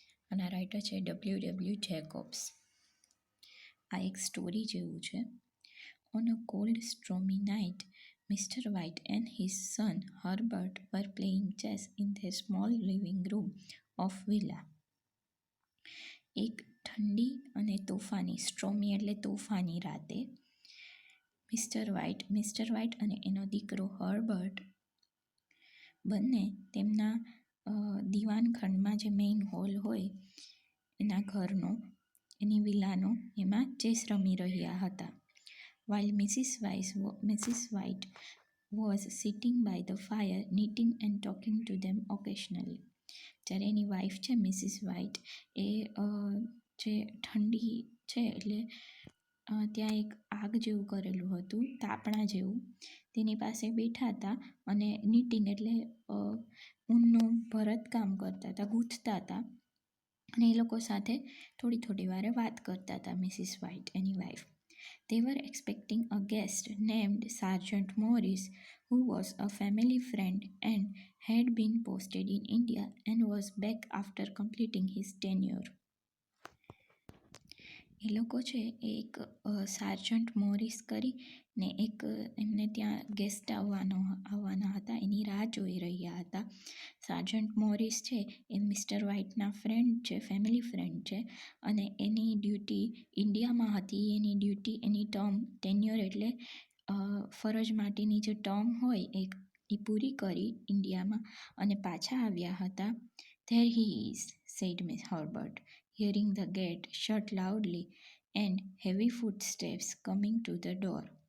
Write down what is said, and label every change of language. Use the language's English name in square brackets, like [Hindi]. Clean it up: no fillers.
[Gujarati] અને આ રાઇટર છે W. જેકોબ્સ. આ એક સ્ટોરી જેવું છે. [English] On a cold, stormy night, Mr. White and his son Herbert were playing chess in their small living room of villa. [Gujarati] એક ઠંડી અને તોફાની, સ્ટ્રોમી એટલે તોફાની રાતે મિસ્ટર વ્હાઇટ અને એનો દીકરો હર્બર્ટ બંને તેમના દિવાનખંડમાં જે મેઇન હોલ હોય એના ઘરનો, એની વિલાનો, એમાં ચેસ રમી રહ્યા હતા. [English] While Mrs. White was sitting by the fire, knitting and talking to them occasionally. [Gujarati] જ્યારે એની વાઈફ છે મિસિસ વ્હાઇટ, એ જે ઠંડી છે એટલે ત્યાં એક આગ જેવું કરેલું હતું, તાપણા જેવું, તેની પાસે બેઠા હતા અને નીટિંગ એટલે ઊનનું ભરતકામ કરતા હતા, ગૂંથતા હતા અને એ લોકો સાથે થોડી વારે વાત કરતા હતા. Mrs white, any wife. [English] They were expecting a guest named Sergeant Morris, who was a family friend and had been posted in India and was back after completing his tenure. [Gujarati] એ લોકો છે એ એક સાર્જન્ટ મોરિસ કરીને એક એમને ત્યાં guest આવવાના હતા, એની રાહ જોઈ રહ્યા હતા. સાર્જન્ટ મોરિસ છે એ મિસ્ટર વ્હાઇટના ફ્રેન્ડ છે, ફેમિલી ફ્રેન્ડ છે અને એની ડ્યુટી ઇન્ડિયામાં હતી. એની ડ્યુટી, એની ટર્મ, ટેન્યોર એટલે ફરજ માટેની જે ટર્મ હોય એ પૂરી કરી ઇન્ડિયામાં અને પાછા આવ્યા હતા. [English] There he is, said Miss Herbert, hearing the gate shut loudly and heavy footsteps coming to the door.